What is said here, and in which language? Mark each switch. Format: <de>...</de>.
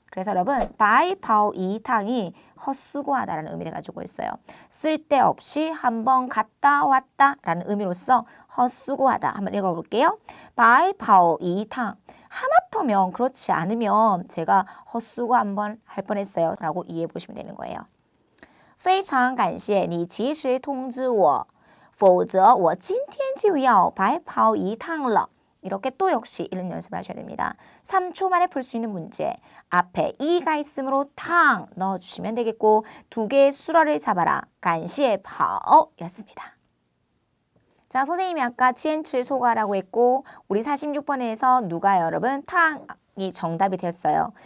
<ko>그래서 여러분 바이파오 이탕이 헛수고하다라는 의미를 가지고 있어요. 쓸데없이 한번 갔다 왔다 라는 의미로서 헛수고하다. 한번 읽어볼게요. 바이파오 이탕. 하마터면 그렇지 않으면 제가 헛수고 한번 할 뻔했어요 라고 이해해 보시면 되는 거예요.</ko> <zh>非常感谢你及时通知我，否则我今天就要白跑一趟了。</zh> <ko>이렇게 또 역시 이런 연습을 하셔야 됩니다. 3초 만에 풀 수 있는 문제. 앞에 이가 있으므로 탕 넣어주시면 되겠고 2개의 수러를 잡아라. 간시에 파오 였습니다. 자, 선생님이 아까 치엔츠 소가라고 했고 우리 46번에서 누가 여러분 탕이 정답이 되었어요.</ko>